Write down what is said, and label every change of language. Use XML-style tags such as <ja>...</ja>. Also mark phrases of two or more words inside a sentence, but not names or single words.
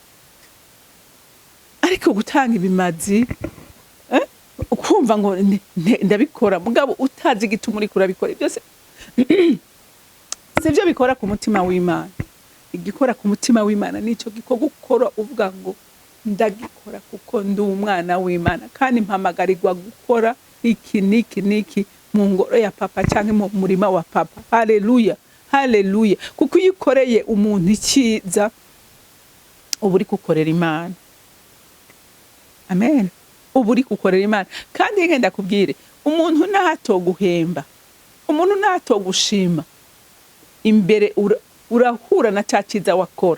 <rn>Ariko gutanga ibimazi ukumva ngo ndabikora mugabo utazi gituma uri kurabikora byose sivyo bikora ku mutima w'Imana. Igikora ku mutima w'Imana nico gikorwa ukora uvuga ngo ndagikora kuko ndi umwana w'Imana, kandi mpamagarirwa gukora iki niki mu ngoro ya papa canke mu murima wa papa. Haleluya, haleluya. Kuko iyo ukoreye umuntu icyiza uba uri gukorera Imana. Amen. Uba uri gukorera Imana. Kandi ngenda kubwire umuntu ntatoguhemba, umuntu ntatogushima, imbere urahura na cyaciza wakora.</rn>